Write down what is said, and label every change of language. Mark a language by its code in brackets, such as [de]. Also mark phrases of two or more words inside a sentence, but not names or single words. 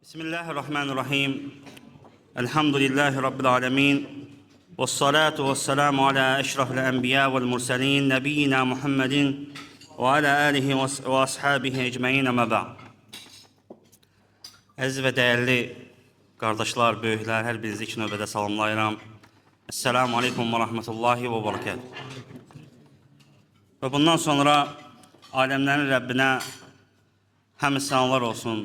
[ar] بسم الله الرحمن الرحيم. الحمد لله رب العالمين. والصلاة والسلام على أشرف الأنبياء والمرسلين. نبينا محمد وعلى آله وأصحابه أجمعين أما بعد. [az] Əziz və dəyərli qardaşlar, böyüklər, hər birinizi iki növbədə salamlayıram. [ar] السلام عليكم ورحمة الله وبركاته. [az] Və bundan sonra aləmlərin Rəbbinə həmin selamlar olsun.